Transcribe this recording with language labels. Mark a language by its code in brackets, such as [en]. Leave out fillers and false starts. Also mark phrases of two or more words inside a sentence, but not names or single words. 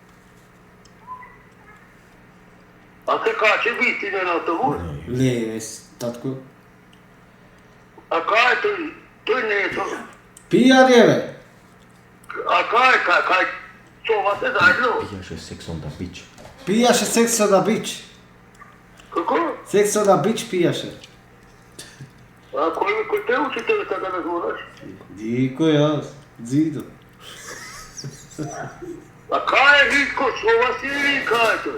[mk] А се качи вистина на автобус? Не, бе, татко. А кај тој? Тој не е тој. Пијан е, бе. А кај? Това се заедно? Пијаше секс [en] on the beach. [mk] Пијаше секс на бич. Како? Секс на бич пијаше. А кој те учи тебе така да збораш? Дико јас, Дзидо. А кај е Ритко? Това си или кај е тој?